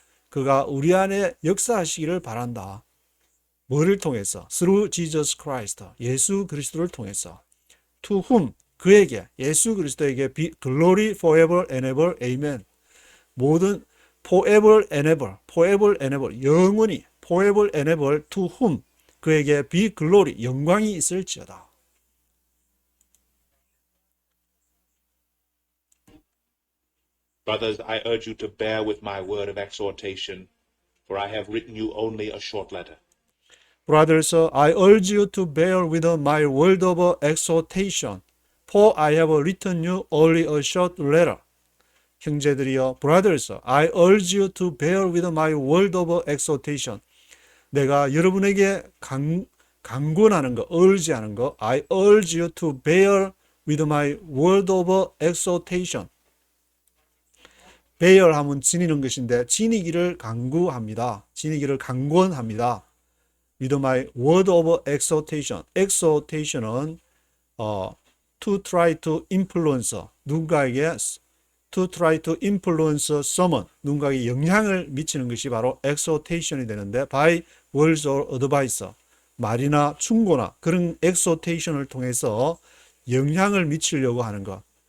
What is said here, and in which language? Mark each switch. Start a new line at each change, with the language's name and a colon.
Korean: 그가 우리 안에 역사하시기를 바란다. 뭐를 통해서?
English: Through Jesus Christ.
Korean: 예수 그리스도를 통해서.
English: To whom?
Korean: 그에게, 예수 그리스도에게
English: be glory forever and ever. Amen. 모든 forever and ever, forever and ever,
Korean: 영원히
English: forever and ever to whom?
Korean: 그에게
English: be glory,
Korean: 영광이 있을지어다.
English: Brothers, I urge you to bear with my word of exhortation, for I have written you only a short letter. Brothers, I urge you to bear with my word of exhortation, for I have written you only a short letter.
Korean: 형제들이여,
English: brothers, I urge you to bear with my word of exhortation.
Korean: 내가 여러분에게 강권하는 거, urge하는 거,
English: I urge you to bear with my word of exhortation.
Korean: bear 하면 지니는 것인데 지니기를 강구합니다. 지니기를 강권합니다.
English: with my word of exhortation.
Korean: exhortation은 to try to influence, 누군가에게
English: to try to influence someone,
Korean: 누군가에게 영향을 미치는 것이 바로 exhortation이 되는데
English: by words or advice,
Korean: 말이나 충고나 그런 exhortation을 통해서 영향을 미치려고 하는 것.